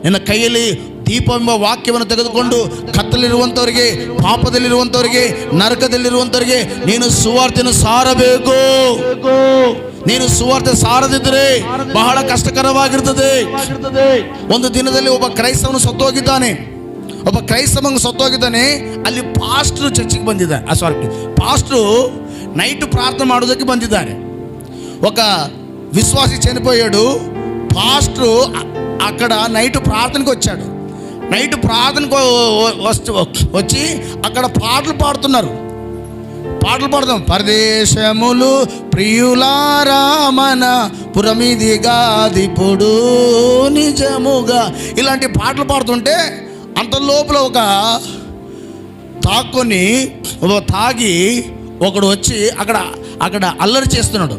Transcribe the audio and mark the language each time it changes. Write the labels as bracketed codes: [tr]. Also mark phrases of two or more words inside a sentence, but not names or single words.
[kn] ನಿನ್ನ ಕೈಯಲ್ಲಿ ದೀಪವೆಂಬ ವಾಕ್ಯವನ್ನು ತೆಗೆದುಕೊಂಡು ಕತ್ತಲಿರುವಂಥವರಿಗೆ, ಪಾಪದಲ್ಲಿರುವಂಥವರಿಗೆ, ನರಕದಲ್ಲಿರುವಂಥವರಿಗೆ ನೀನು ಸುವಾರ್ತೆಯನ್ನು ಸಾರಬೇಕು. ನೀನು ಸುವಾರ್ತೆ ಸಾರದಿದ್ದರೆ ಬಹಳ ಕಷ್ಟಕರವಾಗಿರ್ತದೆ. ಒಂದು ದಿನದಲ್ಲಿ ಒಬ್ಬ ಕ್ರೈಸ್ತವನು ಸತ್ತೋಗಿದ್ದಾನೆ. ಅಲ್ಲಿ ಪಾಸ್ಟ್ರು ಚರ್ಚಿಗೆ ಬಂದಿದ್ದಾರೆ. ಪಾಸ್ಟ್ರು నైట్ ప్రార్థన ಮಾಡೋದಕ್ಕೆ ಬಂದಿದ್ದಾರೆ. [te] ఒక విశ్వాసి చనిపోయాడు. పాస్టర్ అక్కడ నైట్ ప్రార్థనకు వచ్చాడు. నైట్ ప్రార్థనకు వచ్చి అక్కడ పాటలు పాడుతాం. పరదేశములు ప్రియులారా మన పురమిదిగాదిపుడు నిజముగా ఇలాంటి పాటలు పాడుతుంటే అంత లోపల ఒక తాగి ఒకడు వచ్చి అక్కడ అల్లరి చేస్తున్నాడు.